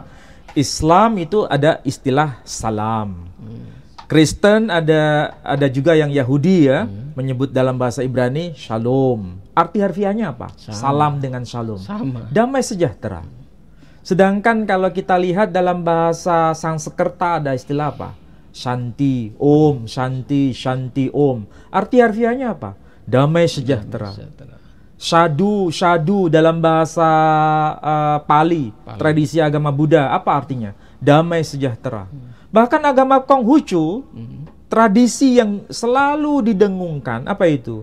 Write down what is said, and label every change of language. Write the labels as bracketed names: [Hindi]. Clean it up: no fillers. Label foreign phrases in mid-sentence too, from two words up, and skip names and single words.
[Indonesian] Islam itu ada istilah salam. Kristen ada juga yang Yahudi ya, menyebut dalam bahasa Ibrani shalom. Arti harfiahnya apa? Salam dengan shalom. Sama. Damai sejahtera. Sedangkan kalau kita lihat dalam bahasa Sanskerta ada istilah apa? [Sanskrit] शान्ति, ॐ, शान्ति, शान्ति, ॐ. [Indonesian] Arti harfiahnya apa? Damai sejahtera. Shadu, shadu dalam bahasa Pali, tradisi agama Buddha, apa artinya? Damai sejahtera. Bahkan agama Konghucu, tradisi yang selalu didengungkan, apa itu?